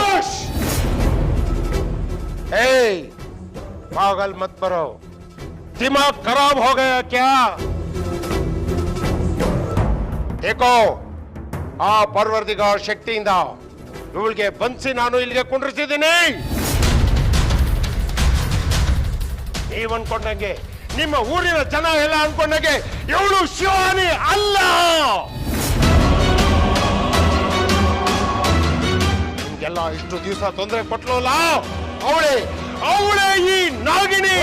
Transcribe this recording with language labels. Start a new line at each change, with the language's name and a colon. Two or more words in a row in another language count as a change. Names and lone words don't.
Hindi: ಖಮೋಶ್! पागल मत करो, दिमाग खराब हो गया क्या?
Kannada: देखो ಆ ಪರ್ವರ್ದಿಗಾರ್ ಶಕ್ತಿಯಿಂದ ಇವಳಿಗೆ ಬಂಸಿ ನಾನು ಇಲ್ಲಿಗೆ ಕುಂಡ್ರಿಸಿದ್ದೀನಿ. ನೀವ್ ಅನ್ಕೊಂಡಂಗೆ, ನಿಮ್ಮ ಊರಿನ ಜನ ಎಲ್ಲ ಅನ್ಕೊಂಡಂಗೆ ಇವಳು ಶಿವಾನಿ ಅಲ್ಲ. ನಿಮ್ಗೆಲ್ಲ ಇಷ್ಟು ದಿವಸ ತೊಂದರೆ ಕೊಟ್ಲಲ್ಲ, ಅವಳೇ ಈ ನಾಗಿಣಿ.